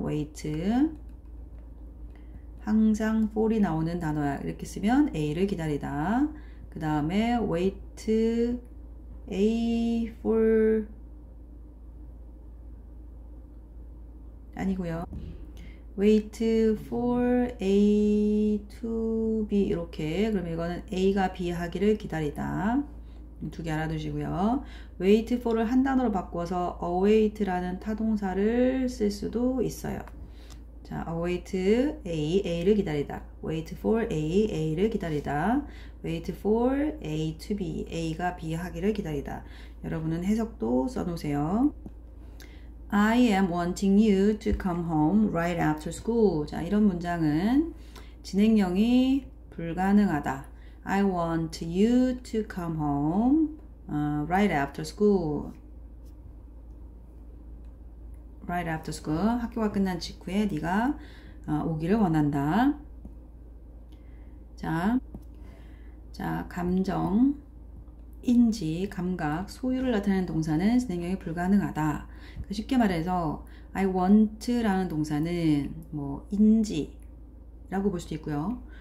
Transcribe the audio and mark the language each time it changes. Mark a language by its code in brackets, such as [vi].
[en] wait. [ko] 항상 for이 나오는 단어야. 이렇게 쓰면 A를 기다리다. 그 다음에 wait A for 아니고요. [en] wait for A to B [ko] 이렇게. 그러면 이거는 A가 B 하기를 기다리다. 두 개 알아두시고요. wait for를 한 단어로 바꿔서 await라는 타동사를 쓸 수도 있어요. 자, await A를 기다리다. wait for A를 기다리다. [en] wait for A to B, [ko] A가 B 하기를 기다리다. 여러분은 해석도 써놓으세요. [en] I am wanting you to come home right after school. [ko] 자, 이런 문장은 진행형이 불가능하다. [en] I want you to come home right after school. right after school. [ko] 학교가 끝난 직후에 네가 오기를 원한다. 자, 감정, 인지, 감각, 소유를 나타내는 동사는 진행형이 불가능하다. 쉽게 말해서 [en] I want [ko] 라는 동사는 뭐 인지라고 볼 수도 있고요.